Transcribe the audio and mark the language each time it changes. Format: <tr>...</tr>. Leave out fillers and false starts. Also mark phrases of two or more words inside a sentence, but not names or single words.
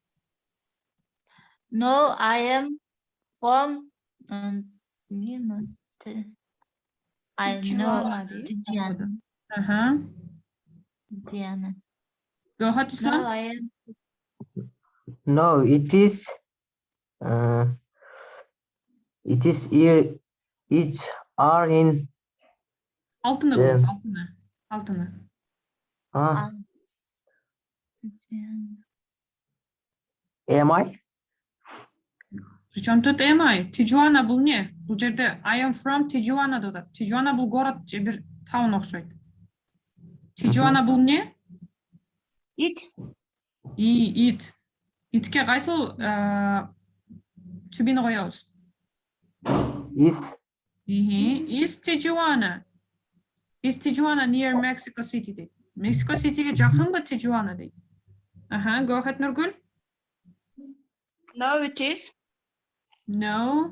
<en>No, I am from I know Tijuana. Diana. Go ahead, Islam. No, I am. No, it is here. It's are in.</en> <ky>Алтыны кылыңыз, алтыны.</ky> <en>Am I?</en> <ky>Причем тут</ky> <en>am I?</en> <ky>Tijuana бул не? Бул жерде</ky> <en>I am from Tijuana</en> <ky>деп атат. Tijuana бул город, же бир таун окшойт. Tijuana бул не?</ky> <en>It. It.</en> <ky>Itке кайсыл to-бени коебуз?</ky> <en>Is. Is Tijuana. Is Tijuana near Mexico City дейт.</en> <ky>Mexico City'ге жакынбы Tijuana дейт.</ky> <en>Go ahead, Нургүл. No, it is. No.</en>